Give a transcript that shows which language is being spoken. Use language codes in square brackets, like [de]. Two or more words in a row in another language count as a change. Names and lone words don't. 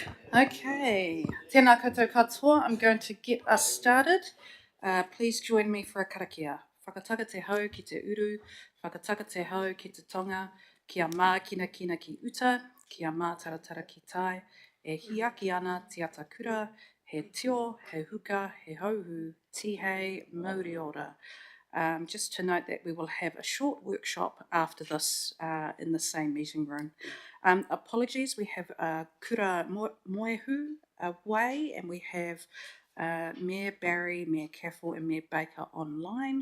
[mi] Okay, tēnā koutou katoa. [en] I'm going to get us started. Please join me for a karakia. [mi] Whakataka te hau ki te uru, whakataka te hau ki te tonga, kia mā kina kina ki uta, kia mā taratara ki tai, e hiaki ana te ata kura, he tio, he huka, he hauhu, tihei, mauri ora. [en] Just to note that we will have a short workshop after this in the same meeting room. Apologies, we have Kura Moehu away, and we have Mayor Barry, Mayor Caffel, and Mayor Baker online.